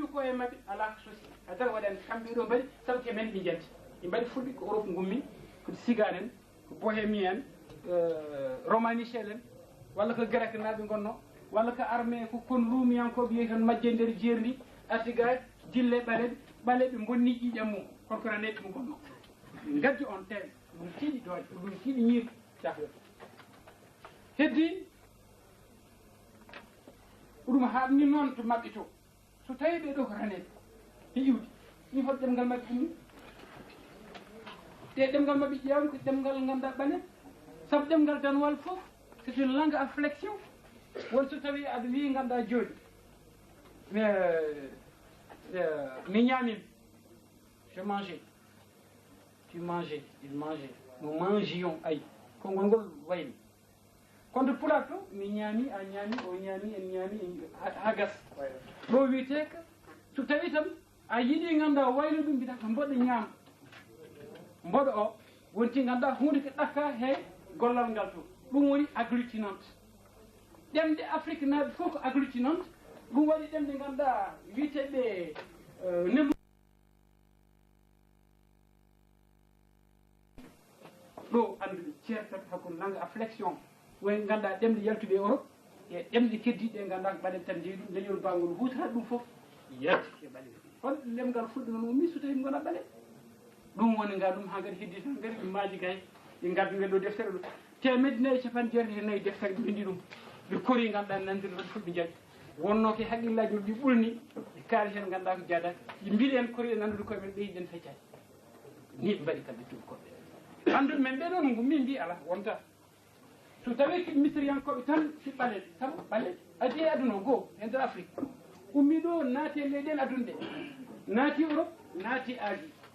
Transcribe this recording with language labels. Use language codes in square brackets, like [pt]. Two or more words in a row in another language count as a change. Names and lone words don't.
[ff] ko e maɓɓe alaa ko sosi hadara waɗani kamɓe ɗo mbaɗi sabu ke men ɓe jalti ɓe mbaɗi fulɓe ko Europe ngummi ko Sigan en ko Bohémien en Romanichel en walla ko grec naaɓe gonno walla ko armé ko kon luumiyankoɓe yehi tan majje nder jeeri ndi artiga dille ɓaleɓe bonni ƴiiƴam mum kono ko raneɓe ɗum gonno gaddi on tewe ɗum tiiɗi doole ɗum tiiɗi ñiiri cahyo heddi ɗum haɗni noon to maɓɓe to so tawi ɓe ɗo ko raneɓe e iwdi ɗum hoto ɗemngal maɓɓe ɗumni te ɗemngal maɓɓe ƴeewni ko ɗemngal ngannduɗaa ɓanen sabu ɗemngal danwal fof [fr] c'est une langue à flexion [ff] won so tawi aɗa wi ngannduɗaa jooni mi ñaamimi [fr] je mangeais tu mangeais il mangeait nous mangions [ff] ayi konngol ngol wayni kono to pulaar to mi ñaami a ñaami o ñaami en ñaami ha gas ɗo wiyetee ko so tawi tan a yiɗi ngannduɗaa wayno ɗum mbiyata ko mboɗo ñaama mboɗo o wonti ngannduɗaa hunde ko ɗakka he gollal ngal to ɗum woni agglutinante ɗemɗe Afrique naaɓe fof ko agglutinante ɗum waɗi ɗemɗe ngannduɗaa wiyeteeɓe nelu ɗo annduɓe ceertat hakkude [fr] langue à flexion [ff] woni ngannduɗaa ɗemɗe yaltuɓe Europe e ɗemɗe keddiɗe ngannduɗaa ko ɓaɗen tan ndewi ɗum leñol bangol huutorata ɗum fof yalti e ɓale hol lemngal fulɓe noon ummi so tawi ɗum gona ɓale ɗum woni ngal ɗum ha kadi heddi tan kadi ɗum maaji gay ɗi gaddi ngel ɗo deftere ɗo temedde nayyi capanɗe jeetati e nayyi deftere ɓe bindi ɗum ɓe kori ngannduɗaa nanndiri ɗon fulɓe jaɓi wonno ke haqqillaji ɗi ɓulni ɓe kaali hen ngannduɗaa ko jaadaki ɓe mbiɗi en kori e nanndude koye men ɓeyden feccani ni ɓe mbaɗi kamɓe tubakoɓe annduɓe men ɓeɗo no ngummi mbi ala wonta so tawi ko misiriyankoɓe tan si ɓaleɗe sabu ɓaleɗe adi e aduna o goo e nder Afrique ummi ɗo naati e leyɗele aduna ɗe naati Europe naati Asie